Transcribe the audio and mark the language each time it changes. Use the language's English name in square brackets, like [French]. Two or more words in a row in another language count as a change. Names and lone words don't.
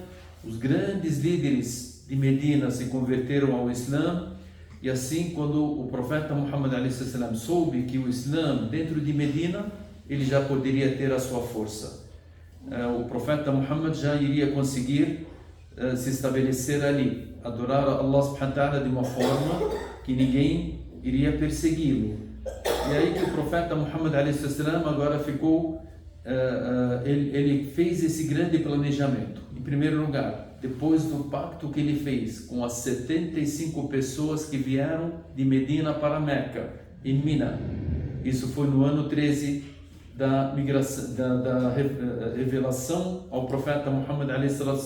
[Portuguese] Os grandes líderes de Medina se converteram ao Islã, e assim, quando o profeta Muhammad a.s. soube que o Islã dentro de Medina ele já poderia ter a sua força, o profeta Muhammad já iria conseguir se estabelecer ali, adorar a Allah [Arabic] سبحانه وتعالى [Portuguese] de uma forma que ninguém iria persegui-lo. E aí que o profeta Muhammad a.s. agora ficou, ele fez esse grande planejamento. Em primeiro lugar, depois do pacto que ele fez com as 75 pessoas que vieram de Medina para Meca, em Mina, isso foi no ano 13 da migração, da revelação ao profeta Muhammad a.s.